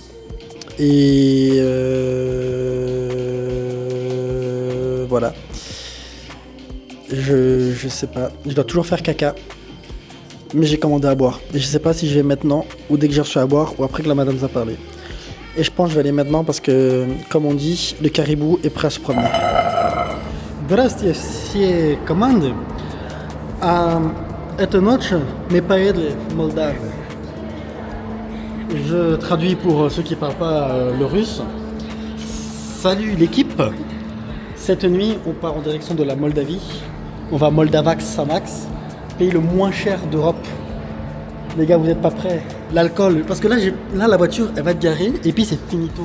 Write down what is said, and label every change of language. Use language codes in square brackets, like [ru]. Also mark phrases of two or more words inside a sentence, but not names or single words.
[fr] Et voilà. Je sais pas. Je dois toujours faire caca. Mais j'ai commandé à boire. Et je sais pas si je vais maintenant, ou dès que j'ai reçu à boire, ou après que la madame nous a parlé. Et je pense que je vais aller maintenant parce que, comme on dit, le caribou est prêt à se promener. [ru] Здравствуйте, все команды. Эта ночь мы поедали в Молдавию. [fr] Je traduis pour ceux qui ne parlent pas le russe. Salut l'équipe. Cette nuit, on part en direction de la Moldavie. On va à Moldavax Samax, pays le moins cher d'Europe. Les gars, vous n'êtes pas prêts? L'alcool, parce que là, la voiture, elle va être garée et puis c'est finito.